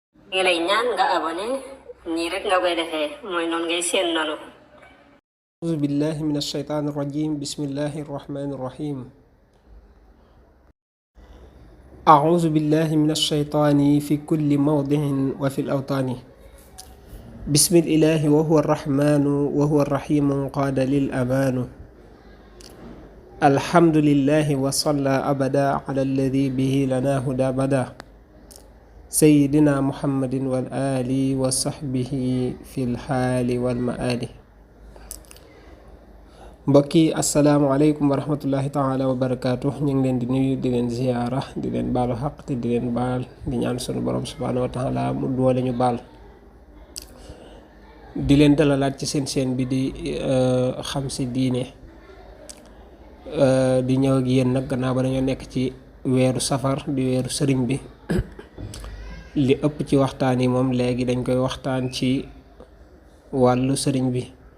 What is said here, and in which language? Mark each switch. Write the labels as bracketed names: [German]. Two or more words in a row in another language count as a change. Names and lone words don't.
[Wolof] ngi lay ñaan nga abonné nii rek nga koy defee mooy noonu ngay seen noonu. [Arabic] أعوذ بالله من الشيطان الرجيم بسم الله الرحمن الرحيم أعوذ بالله من الشيطان في كل موضع وفي الأوطان بسم الإله وهو الرحمن وهو الرحيم قاد للأمان الحمد لله وصلى أبدا على الذي به لنا هدى بدا سيدنا محمد والآل وصحبه في الحال والمآل [Wolof] mbokki [Arabic] السلام عليكم ورحمة الله تعالى وبركاته [Wolof] ñu ngi leen di nuyu di leen ziyaara di leen baalu xaq te di leen baal di ñaan sunu borom [Arabic] سبحانه وتعالى [Wolof] mu doole ñu baal di leen dalalaat ci seen bi di xam si diine di ñëw ak yéen nag gannaaw ba dañoo nekk ci weeru safar di weeru sëriñ bi li ëpp ci waxtaan yi moom léegi dañ koy waxtaan ci wàllu sëriñ bi